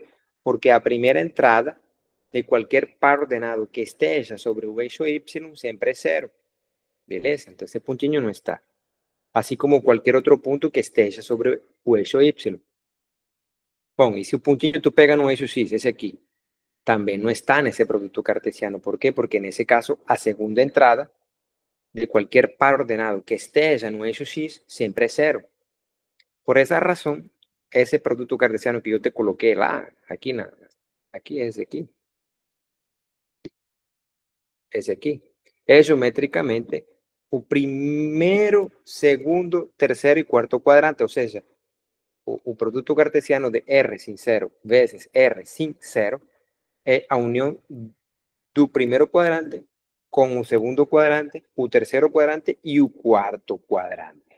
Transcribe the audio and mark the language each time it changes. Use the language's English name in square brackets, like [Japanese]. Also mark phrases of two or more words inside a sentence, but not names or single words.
[Portuguese] Porque a primeira entrada de qualquer par ordenado que esteja sobre o eixo Y sempre é zero. Beleza? Então, esse pontinho não está. Assim como qualquer outro ponto que esteja sobre o eixo Y. Bom, e se o pontinho tu pega no eixo X, esse aqui, [Spanish] también no está en ese producto cartesiano. ¿Por qué? Porque en ese caso, [Portuguese] a segunda entrada [Spanish] de cualquier par ordenado [Portuguese] que esteja no eixo X [Spanish] siempre es cero. Por esa razón, ese producto cartesiano que yo te coloqué lá, aquí, aquí es aquí. [Portuguese] Esse aqui, é geometricamente o primeiro, segundo, terceiro e quarto quadrante, ou seja, o produto cartesiano de R sin zero vezes R sin zero é a união do primeiro quadrante com o segundo quadrante, o terceiro quadrante e o quarto quadrante.